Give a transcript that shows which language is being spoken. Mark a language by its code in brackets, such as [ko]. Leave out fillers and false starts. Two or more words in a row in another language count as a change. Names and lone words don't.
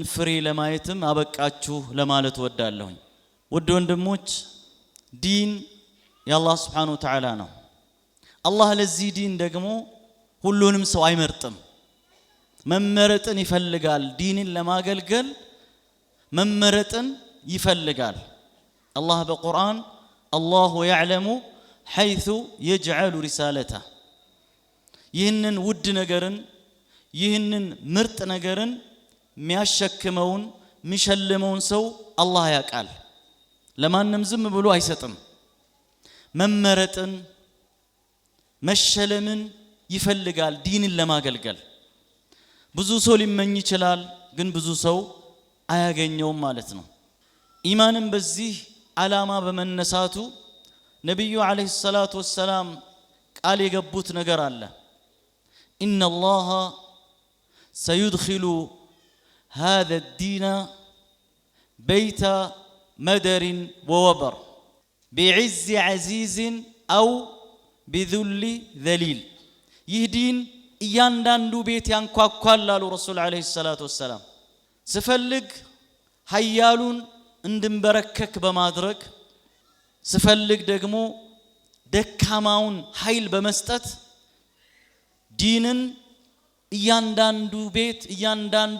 [am] ፍሬ ለማየትም አበቃችሁ ለማለት ወዳለሁ። ውድ ወንድሞች ዲን የአላህ [ar] سبحانه وتعالى [am] ነው። አላህ ለዚህ ዲን ደግሞ ሁሉንም ሰው አይመርጥም። መመረጥን ይፈልጋል። ዲንን ለማገልገል መመረጥን ይፈልጋል። አላህ በቁርአን [ar] الله يعلم حيث يجعل رسالته [am] ይህንን ውድ ነገርን ይህንን ምርጥ ነገርን የሚያሸክመውን የሚሸልመውን ሰው አላህ ያውቃል። ለማንም ዝም ብሎ አይሰጥም። መመረጥን መሸለምን ይፈልጋል ዲንን ለማገልገል። ብዙ ሰው ሊመኝ ይችላል፣ ግን ብዙ ሰው አያገኘውም ማለት ነው። ኢማንም በዚህ ዓላማ በመነሳቱ ነብዩ [ar] عليه الصلاة والسلام [am] ቃል የገቡት ነገር አለ። [ar] إن الله سيدخل هذا الدين بيت مدر ووبر بعز عزيز أو بذل ذليل ይህ [am] ዲን እያንዳንዱ ቤት ያንኳኳል አሉ ረሱል [ar] عليه الصلاة والسلام። [am] ስፈልግ ኃያሉን እንድንበረከክ በማድረግ ስፈልግ ደግሞ ደካማውን ኃይል በመስጠት ዲንን እያንዳንዱ ቤት እያንዳንዱ